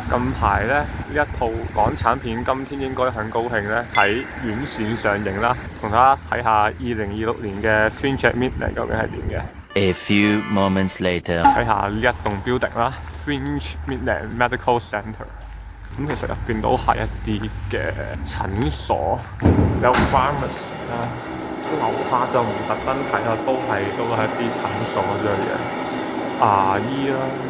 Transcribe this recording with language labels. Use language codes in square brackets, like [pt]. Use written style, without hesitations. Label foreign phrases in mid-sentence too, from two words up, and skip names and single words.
[yue] 近排咧呢一套港產片，今天應該很高興咧喺院線上映啦，同大家睇下2026年嘅 Fringe at Midnight 究竟係點嘅。 [en] A few moments later， [yue] 睇下呢一棟 building 啦 ，Fringe Midnight Medical Centre。咁其實入邊都係一啲嘅診所，有 pharmacy 啦，樓下就唔特登睇下，都係一啲診所之類嘅牙醫啦。